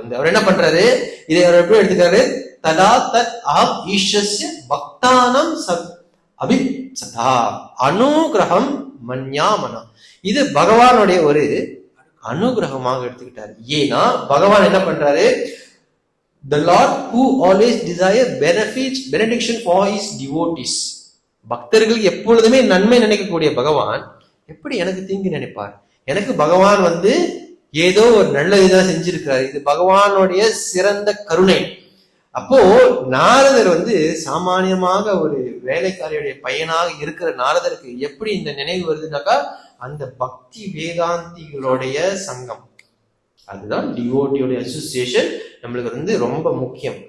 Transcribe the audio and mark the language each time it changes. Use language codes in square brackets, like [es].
[ta] அவர் என்ன பண்றாரு, இதை அவர் எப்படி எடுத்துக்காரு, [sa] ததா தத் ஆம் ஈஸ்வஸ்ய பக்தானம் அபிப்சதா அனுகிரகம் மன்யாமனா. [ta] இது பகவானுடைய ஒரு அனுகிரகமாக எடுத்துக்கிட்டாரு. ஏன்னா பகவான் என்ன பண்றாரு, [en] the Lord who always desire benediction for his devotees. [ta] பக்தர்கள் எப்பொழுதுமே நன்மை நினைக்கக்கூடிய பகவான் எப்படி எனக்கு தீங்கு நினைப்பார்? எனக்கு பகவான் வந்து ஏதோ ஒரு நல்ல இதான் செஞ்சிருக்கிறார். இது பகவானுடைய சிறந்த கருணை. அப்போ நாரதர் வந்து சாமானியமாக ஒரு வேலைக்காரியுடைய பையனாக இருக்கிற நாரதருக்கு எப்படி இந்த நினைவு வருதுனாக்கா, அந்த பக்தி வேதாந்திகளுடைய சங்கம், அதுதான் டிவோட்டியோட அசோசியேஷன் நம்மளுக்கு வந்து ரொம்ப முக்கியம்.